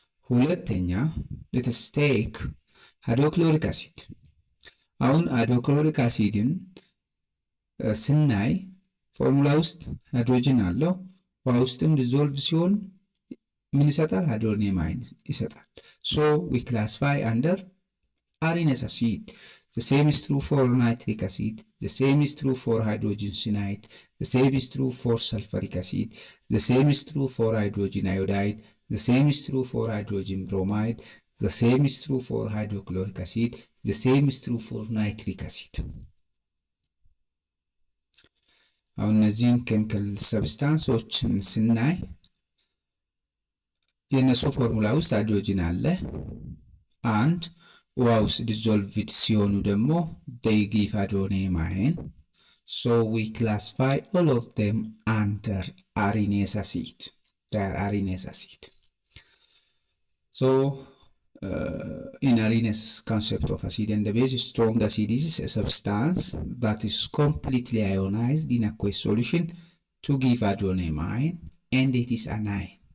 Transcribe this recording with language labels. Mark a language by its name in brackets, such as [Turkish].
[Amharic] ሁለተኛ [English] let us take hydrochloric acid. [Amharic] አሁን hydrochloric acidን ስናይ ፎርሙላ ውስጥ ሃይድሮጅን አለው። ውሃ ውስጥም ዲዞልቭ ሲሆን ምን ይሰጣል? ሃይድሮኒየም አየን ይሰጣል። [English] So we classify under arinous acid. The same is true for nitric acid. The same is true for hydrogen cyanide. The same is true for sulfuric acid. The same is true for hydrogen iodide. The same is true for hydrogen bromide. The same is true for hydrochloric acid. The same is true for nitric acid. [Amharic] አሁን እነዚህን ኬሚካል ሰብስታንሶችን ስናይ የነሱ ፎርሙላ ውስጥ ሃይድሮጅን አለ። አንድ ውሃ ውስጥ ዲዞልቭድ ሲሆኑ ደግሞ [English] they give hydronium ion. So we classify all of them under arinous acid. They are arinous acid. So in arinous concept of acid and the base, strong acid is a substance that is completely ionized in aqueous solution to give hydronium ion, and it is anion.